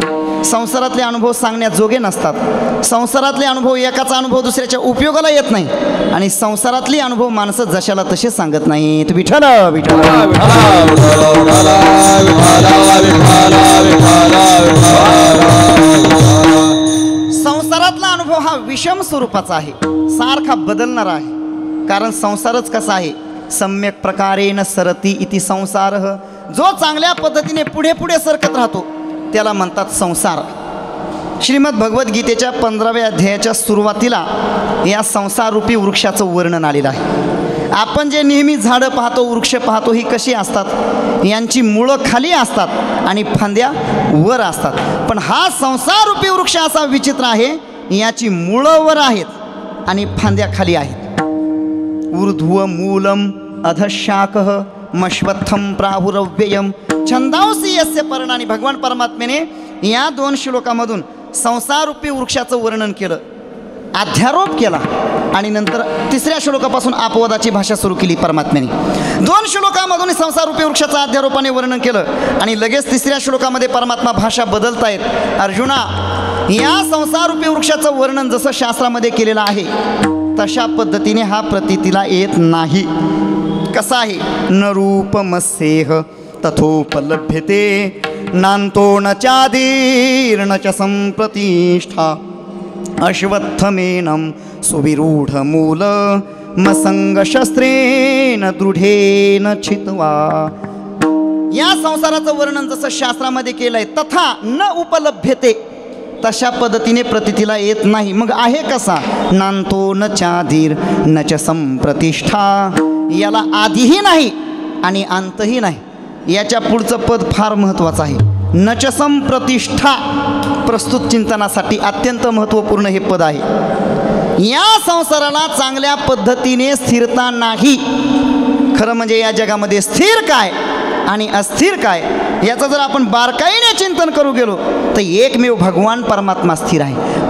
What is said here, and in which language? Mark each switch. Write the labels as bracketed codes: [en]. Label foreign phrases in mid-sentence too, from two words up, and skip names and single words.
[mr] संसारातले अनुभव सांगण्याजोगे नसतात. संसारातले अनुभव एकाचा अनुभव दुसऱ्याच्या उपयोगाला येत नाही आणि संसारातली अनुभव माणसं जशाला तसे सांगत नाहीत. विठ्ठल विठ्ठल संसारातला अनुभव हा विषम स्वरूपाचा आहे, सारखा बदलणारा आहे. कारण संसारच कसा आहे, [sa] सम्यक प्रकारेण सरती इति संसार. [mr] जो चांगल्या पद्धतीने पुढे पुढे सरकत राहतो त्याला म्हणतात संसार. श्रीमद भगवद्गीतेच्या 15व्या अध्यायाच्या सुरुवातीला या संसाररूपी वृक्षाचं वर्णन आलेलं आहे. आपण जे नेहमी झाडं पाहतो, वृक्ष पाहतो, ही कशी असतात? यांची मुळं खाली असतात आणि फांद्या वर असतात. पण हा संसाररूपी वृक्ष असा विचित्र आहे, याची मुळं वर आहेत आणि फांद्या खाली आहेत. [sa] ऊर्ध्व मूलम अधशाकः मश्वत्थम प्राहुरव्ययम छंदांसी यस्य पर्णानी. [mr] भगवान परमात्म्याने या 2 श्लोकामधून संसाररूपी वृक्षाचं वर्णन केलं, अध्यारोप केला आणि नंतर 3ऱ्या श्लोकापासून अपवादाची भाषा सुरू केली परमात्म्याने. 2 श्लोकामधून संसाररूपी वृक्षाचं अध्यारोपाने वर्णन केलं आणि लगेच 3ऱ्या श्लोकामध्ये परमात्मा भाषा बदलतायत. अर्जुना, या संसाररूपी वृक्षाचं वर्णन जसं शास्त्रामध्ये केलेलं आहे तशा पद्धतीने हा प्रतीतीला येत नाही. कसा आहे? [sa] न रूपमस्येह तथोपलभ्यते नान्तो न चादीर्न च संप्रतिष्ठा अश्वत्थमेनं सुविरूढमूल मसंगशस्त्रेण दृढेन छित्वा. [mr] या संसाराचं वर्णन जसं शास्त्रामध्ये केलंय [sa] तथा न उपलभ्यते [mr] तशा पद्धतीने प्रतीतीला येत नाही. मग आहे कसा? [sa] नान्तो न चादीर न च संप्रतिष्ठा. [mr] याला आदिही नाही आणि अंतही नाही. याच्या पुढचं पद फार महत्त्वाचं आहे. [sa] न च संप्रतिष्ठा [mr] प्रस्तुत चिंतनासाठी अत्यंत महत्त्वपूर्ण हे पद आहे. या संसाराला चांगल्या पद्धतीने स्थिरता नाही. खरं म्हणजे या जगामध्ये स्थिर काय आणि अस्थिर काय याचं जर आपण बारकाईने चिंतन करू गेलो तर एकमेव भगवान परमात्मा स्थिर आहे.